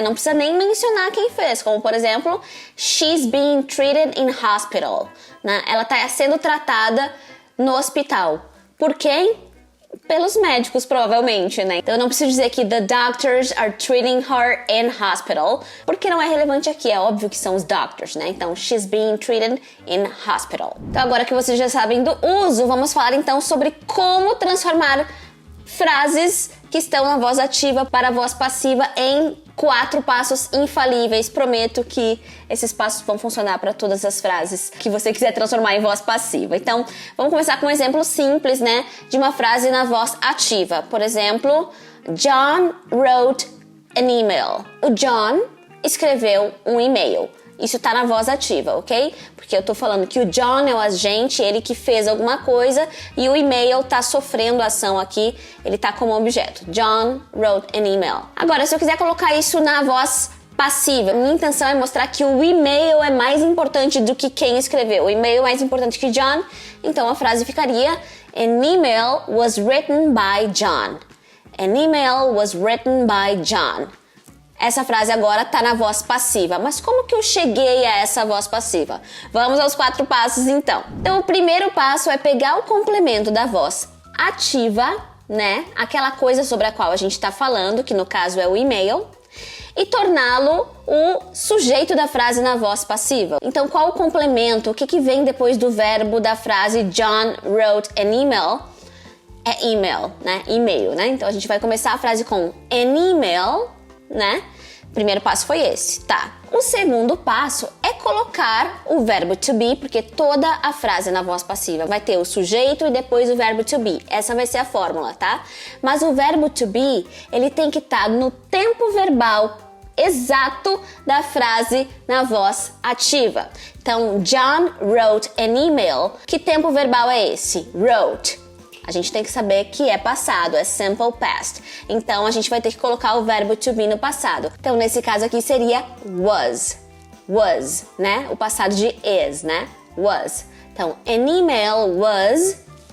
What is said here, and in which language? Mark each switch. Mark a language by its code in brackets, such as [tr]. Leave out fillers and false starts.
[pt] Não precisa nem mencionar quem fez, como por exemplo, [en] she's being treated in hospital, [pt] né? Ela está sendo tratada no hospital. Por quem? Pelos médicos, provavelmente, né? Então eu não preciso dizer que [en] the doctors are treating her in hospital, [pt] porque não é relevante aqui, é óbvio que são os doctors, né? [en] Então, she's being treated in hospital. [pt] Então agora que vocês já sabem do uso, vamos falar então sobre como transformar frases que estão na voz ativa para a voz passiva em 4 passos infalíveis. Prometo que esses passos vão funcionar para todas as frases que você quiser transformar em voz passiva. Então, vamos começar com um exemplo simples, né, de uma frase na voz ativa. Por exemplo, [en] John wrote an email. [pt] O John escreveu um e-mail. Isso tá na voz ativa, ok? Porque eu tô falando que o John é o agente, ele que fez alguma coisa, e o e-mail tá sofrendo ação aqui, ele tá como objeto. [en] John wrote an email. [pt] Agora, se eu quiser colocar isso na voz passiva, minha intenção é mostrar que o e-mail é mais importante do que quem escreveu. O e-mail é mais importante que John, então a frase ficaria [en] an email was written by John. An email was written by John. [pt] Essa frase agora tá na voz passiva. Mas como que eu cheguei a essa voz passiva? Vamos aos 4 passos então. Então o primeiro passo é pegar o complemento da voz ativa, né? Aquela coisa sobre a qual a gente tá falando, que no caso é o e-mail, e torná-lo o sujeito da frase na voz passiva. Então, qual o complemento? O que vem depois do verbo da frase [en] John wrote an email? [pt] É email, né? E-mail, né? Então, a gente vai começar a frase com an email, né? O primeiro passo foi esse, tá? O segundo passo é colocar o verbo to be, porque toda a frase na voz passiva vai ter o sujeito e depois o verbo to be. Essa vai ser a fórmula, tá? Mas o verbo to be, ele tem que estar no tempo verbal exato da frase na voz ativa. [en] Então, John wrote an email. [pt] Que tempo verbal é esse? Wrote. A gente tem que saber que é passado, é simple past. Então, a gente vai ter que colocar o verbo to be no passado. Então, nesse caso aqui seria was, né? O passado de is, né? Was. Então, [en] an email was.